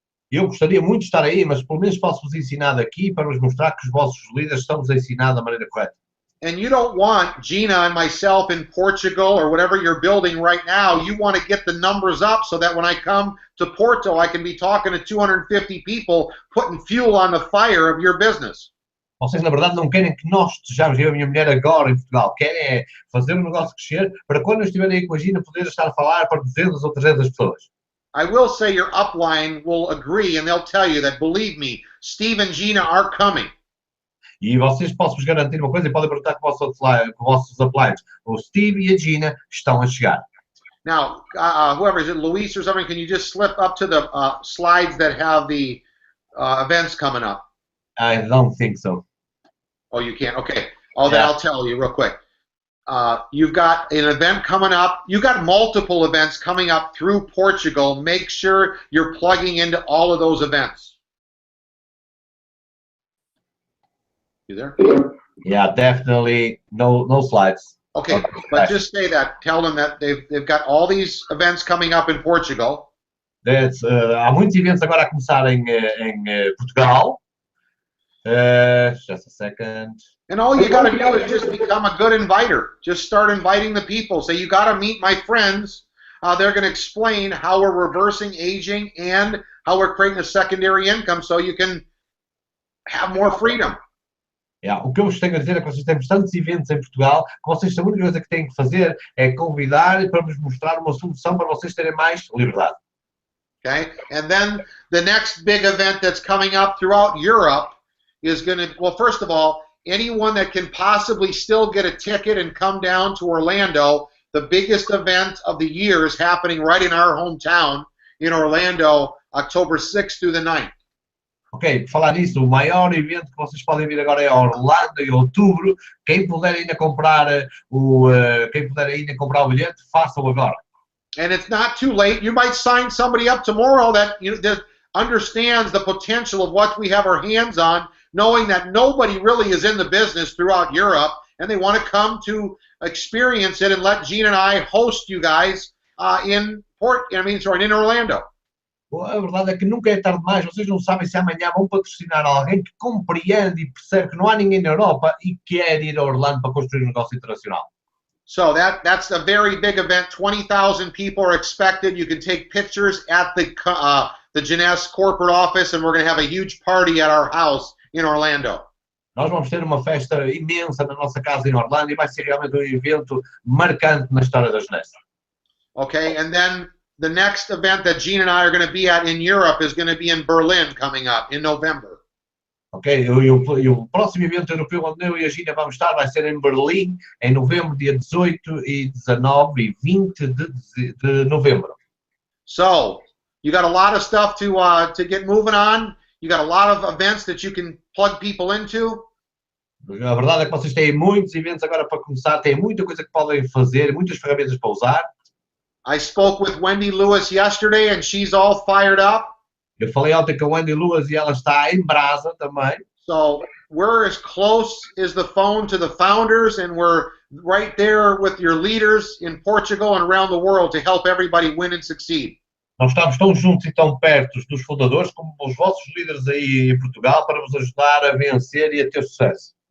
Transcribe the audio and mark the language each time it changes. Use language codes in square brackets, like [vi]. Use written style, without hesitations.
[pt] Eu gostaria muito de estar aí, mas pelo menos posso vos ensinar daqui para vos mostrar que os vossos líderes estão-vos a ensinar da maneira correta. [en] And you don't want Gina and myself in Portugal or whatever you're building right now. You want to get the numbers up so that when I come to Porto, I can be talking to 250 people, putting fuel on the fire of your business. [pt] Vocês, na verdade, não querem que nós estejamos, eu e a minha mulher, agora em Portugal. Querem fazer o negócio crescer para quando eu estiver aí com a Gina poder estar a falar para 200 ou 300 pessoas. [en] I will say your upline will agree and they'll tell you that, believe me, Steve and Gina are coming. [pt] E vocês posso-vos garantir uma coisa e podem perguntar com os vossos uplines. O Steve e a Gina estão a chegar. [en] Now, whoever is it, Luis or something, can you just slip up to the slides that have the events coming up? I don't think so. Oh, you can't? Okay. Then I'll tell you real quick. You've got an event coming up. You've got multiple events coming up through Portugal. Make sure you're plugging into all of those events. You there? Yeah, definitely no slides. Okay, but just say that. Tell them that they've got all these events coming up in Portugal. [pt] Há muitos eventos agora a começar em Portugal. [en] Just a second. And all you got to do is just become a good inviter. Just start inviting the people. Say, you got to meet my friends. They're going to explain how we're reversing aging and how we're creating a secondary income so you can have more freedom. [pt] O que eu vos tenho a dizer é que vocês têm tantos eventos em Portugal que vocês, a única coisa que têm que fazer é convidar para vos mostrar uma solução para vocês terem mais liberdade. [en] Okay, and then the next big event that's coming up throughout Europe is going to, well, first of all, anyone that can possibly still get a ticket and come down to Orlando, the biggest event of the year is happening right in our hometown in Orlando, October 6th through the 9th. [pt] Ok, por falar nisso, o maior evento que vocês podem vir agora é Orlando, em outubro. Quem puder ainda comprar o bilhete, façam agora. [en] And it's not too late. You might sign somebody up tomorrow that understands the potential of what we have our hands on, knowing that nobody really is in the business throughout Europe, and they want to come to experience it and let Gene and I host you guys in Orlando. [pt] A verdade é que nunca é tarde demais. Vocês não sabem se amanhã vão patrocinar alguém que compreende e percebe que não há ninguém na Europa e quer ir a Orlando para construir um negócio internacional. [en] So that's a very big event. 20,000 people are expected. You can take pictures at the JEUNESSE corporate office, and we're going to have a huge party at our house in Orlando. [pt] Nós vamos ter uma festa imensa na nossa casa em Orlando e vai ser realmente um evento marcante na história da JEUNESSE. [en] Okay, and then the next event that Gene and I are going to be at in Europe is going to be in Berlin coming up in November. [pt] Ok, e o próximo evento europeu onde eu e a Gina vamos estar vai ser em Berlim, em novembro, dia 18 e 19 e 20 de novembro. [en] So, you got a lot of stuff to get moving on. You got a lot of events that you can plug people into. [pt] A verdade é que vocês têm muitos eventos agora para começar, têm muita coisa que podem fazer, muitas ferramentas para usar. [en] I spoke with Wendy Lewis yesterday and she's all fired up. [pt] Eu falei ontem com a Wendy Luas e ela está em brasa também. [en] So we're as close as the phone to the founders, and we're right there with your leaders in Portugal and around the world to help everybody win and succeed. [pt] Nós estamos tão juntos e tão perto dos fundadores como os vossos líderes aí em Portugal para vos ajudar a vencer e a ter sucesso.